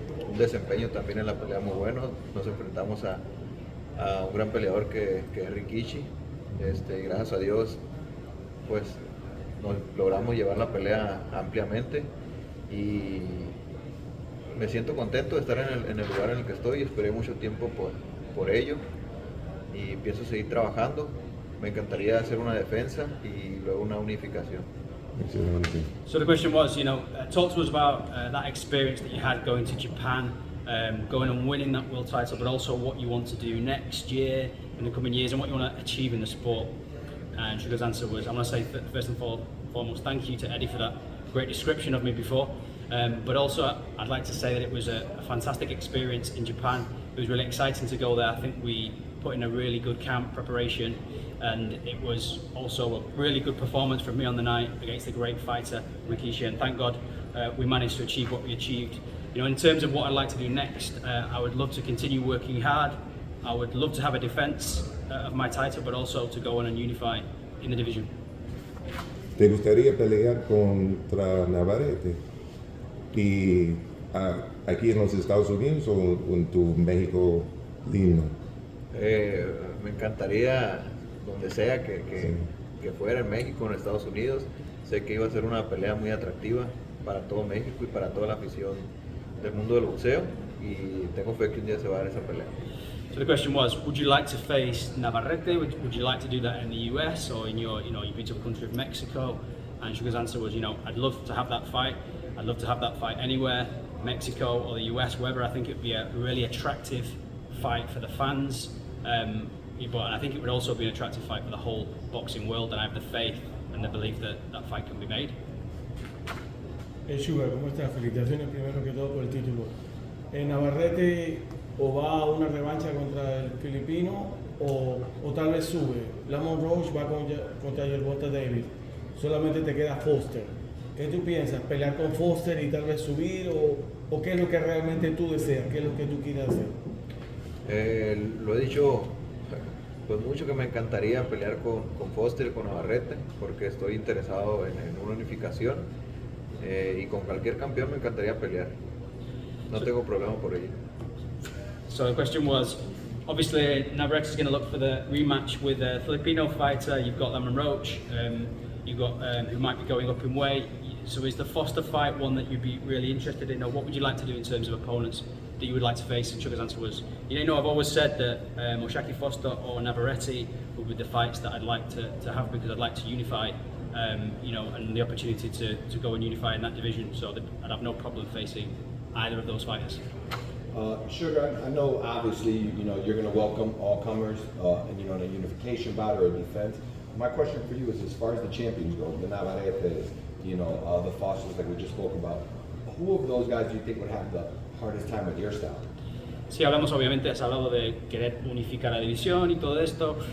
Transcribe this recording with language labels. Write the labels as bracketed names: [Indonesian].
[Spanish] un desempeño también en la pelea muy bueno, nos enfrentamos a un gran peleador que es Rikishi, y gracias a Dios pues nos logramos llevar la pelea ampliamente y me siento contento de estar en el lugar en el que estoy, esperé mucho tiempo por ello y pienso seguir trabajando, me encantaría hacer una defensa y luego una unificación. [English] So the question was, talk to us about that experience that you had going to Japan, going and winning that world title, but also what you want to do next year, in the coming years, and what you want to achieve in the sport. And Sugar's answer was, I want to say first and foremost, thank you to Eddie for that great description of me before. But also, I'd like to say that it was a fantastic experience in Japan. It was really exciting to go there. I think we put in a really good camp preparation, and it was also a really good performance from me on the night against the great fighter Rikishi, and thank God we managed to achieve what we achieved. You know, in terms of what I'd like to do next, I would love to continue working hard. I would love to have a defense of my title, but also to go on and unify in the division. [Spanish] ¿Te gustaría pelear contra Navarrete? ¿Y aquí en los Estados Unidos o en tu México lindo? Me encantaría, donde sea que fuera, en México, en Estados Unidos. Sé que iba a ser una pelea muy atractiva para todo México y para toda la afición del mundo del boxeo, y tengo fe que un día se va a dar esa pelea. [English] So the question was, would you like to face Navarrete? Would you like to do that in the US or in your, you've been to the country of Mexico? And Sugar's answer was, I'd love to have that fight. I'd love to have that fight anywhere, Mexico or the US, wherever. I think it'd be a really attractive fight for the fans. But I think it would also be an attractive fight for the whole boxing world, and I have the faith and the belief that that fight can be made. [Spanish] Sugar, ¿cómo estás? Felicitaciones primero que todo por el título. Navarrete o va a una revancha contra el filipino o tal vez sube. Lamont Roach va contra Gervonta Davis. Solamente te queda Foster. ¿Qué tú piensas? ¿Pelear con Foster y tal vez subir? ¿O qué es lo que realmente tú deseas? ¿Qué es lo que tú quieres hacer? Lo he dicho pues mucho, que me encantaría pelear con Foster y con Navarrete, porque estoy interesado en una unificación, y con cualquier campeón me encantaría pelear. No tengo problema por ello. [English] So the question was, obviously Navarrete is going to look for the rematch with a Filipino fighter. You've got Lamont Roach, you've got who might be going up in weight. So is the Foster fight one that you'd be really interested in, or what would you like to do in terms of opponents that you would like to face? And Sugar's answer was, I've always said that Oshaki Foster or Navarrete would be the fights that I'd like to have, because I'd like to unify, and the opportunity to go and unify in that division. So I'd have no problem facing either of those fighters. Sugar, I know obviously you're going to welcome all comers, and in a unification bout or a defense. My question for you is, as far as the champions go, the Navarretes, the Fosters like we just spoke about, who of those guys do you think would have the hardest time with your style? [Spanish] Sí, hablamos, obviamente, has hablado de querer unificar la división y todo esto.